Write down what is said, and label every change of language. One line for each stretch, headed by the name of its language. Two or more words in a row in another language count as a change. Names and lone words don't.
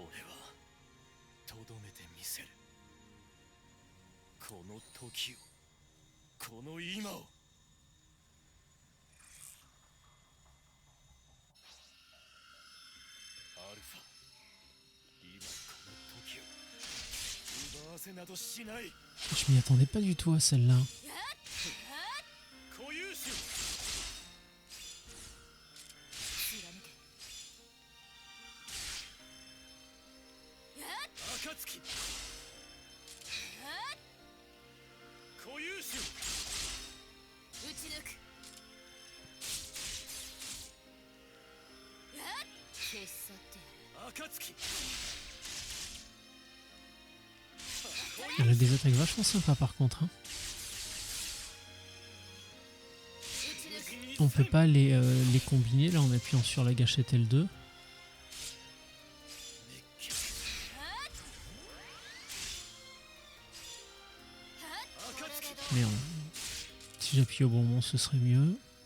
Japanese: 俺はとどめてみせる。この時を、この今を。アルファ、今この時を奪わせなどしない。
French: Je m'y attendais pas du tout à celle-là.
Japanese: 固有種。貫け。暁。固有種。打ち抜く。消し去ってやる。暁。
French: Elle a des attaques vachement sympas par contre. Hein. On peut pas les combiner là en appuyant sur la gâchette L2. Mais si j'appuie au bon moment ce serait mieux.